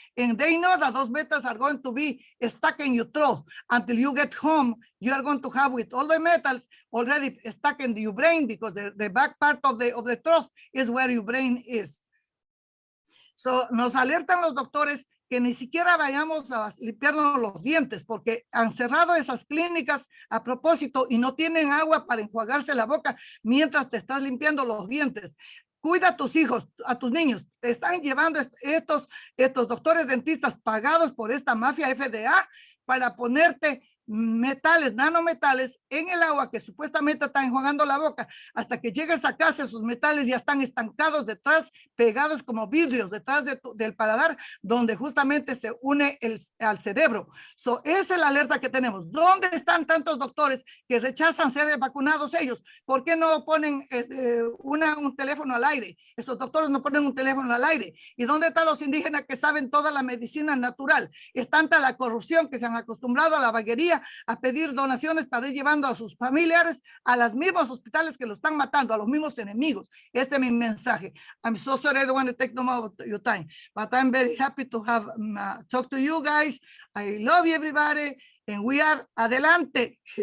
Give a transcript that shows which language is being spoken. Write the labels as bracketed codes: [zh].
[en] And they know that those metals are going to be stuck in your throat until you get home. You are going to have with all the metals already stuck in your brain because the back part of the throat is where your brain is. [es] So nos alertan los doctores que ni siquiera vayamos a limpiarnos los dientes porque han cerrado esas clínicas a propósito y no tienen agua para enjuagarse la boca mientras te estás limpiando los dientes. Cuida a tus hijos, a tus niños. Están llevando estos doctores dentistas pagados por esta mafia FDA para ponerte metales, nanometales en el agua que supuestamente están enjuagando la boca. Hasta que llegues a casa, esos metales ya están estancados detrás, pegados como vidrios detrás del paladar, donde justamente se une al cerebro. So, esa es la alerta que tenemos. ¿Dónde están tantos doctores que rechazan ser vacunados ellos? ¿Por qué no ponen un teléfono al aire? Esos doctores no ponen un teléfono al aire. ¿Y dónde están los indígenas que saben toda la medicina natural? Es tanta la corrupción que se han acostumbrado a la vaguería vaya a pedir donaciones para ir llevando a sus familiares a los mismos hospitales que lo están matando, a los mismos enemigos. Este es mi mensaje. [en] I'm so sorry, I don't want to take no more of your time, but I'm very happy to have talked to you guys. I love you, everybody, and we are adelante.